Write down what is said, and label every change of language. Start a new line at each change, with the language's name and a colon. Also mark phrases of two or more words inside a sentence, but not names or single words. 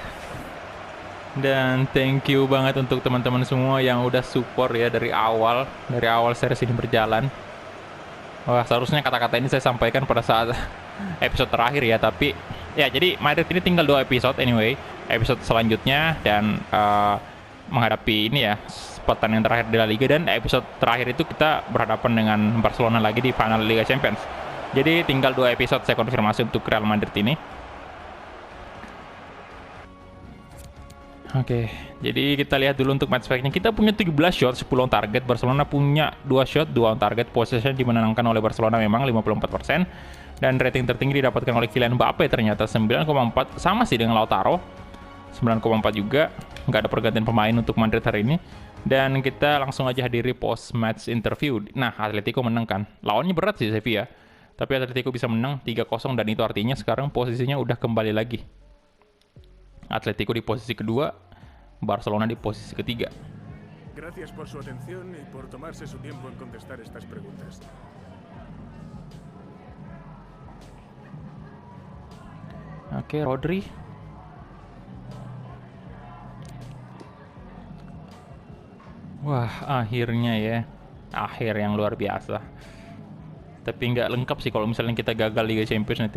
Indonesian: Dan
English: thank you
Indonesian: banget untuk teman-teman semua yang udah support ya dari awal series ini berjalan. Wah, seharusnya kata-kata ini saya sampaikan pada saat episode terakhir ya, tapi ya jadi Madrid ini tinggal 2 episode anyway, episode selanjutnya dan menghadapi ini ya, pertandingan terakhir di La Liga, dan episode terakhir itu kita berhadapan dengan Barcelona lagi di final Liga Champions. Jadi tinggal 2 episode saya konfirmasi untuk Real Madrid ini. Oke, jadi kita lihat dulu untuk
English: match fact-
Indonesian: nya. Kita punya 17 shot, 10
English: on target.
Indonesian: Barcelona punya 2 shot, 2
English: on target.
Indonesian: Possession dimenangkan oleh Barcelona memang 54%. Dan rating tertinggi didapatkan oleh Kylian Mbappe ternyata 9,4. Sama sih dengan Lautaro. 9,4 juga. Nggak ada pergantian pemain untuk Madrid hari ini. Dan kita langsung aja hadiri
English: post-match interview.
Indonesian: Nah, Atletico menang kan. Lawannya berat sih Sevilla. Tapi Atletico bisa menang 3-0 dan itu artinya sekarang posisinya udah kembali lagi. Atletico di posisi kedua, Barcelona di posisi ketiga.
Spanish: Gracias por su atención y por tomarse su tiempo en contestar estas preguntas.
Indonesian: Oke, Rodri. Wah, akhirnya ya. Akhir yang luar biasa. Tapi nggak lengkap sih kalau misalnya kita gagal Liga Champions nanti.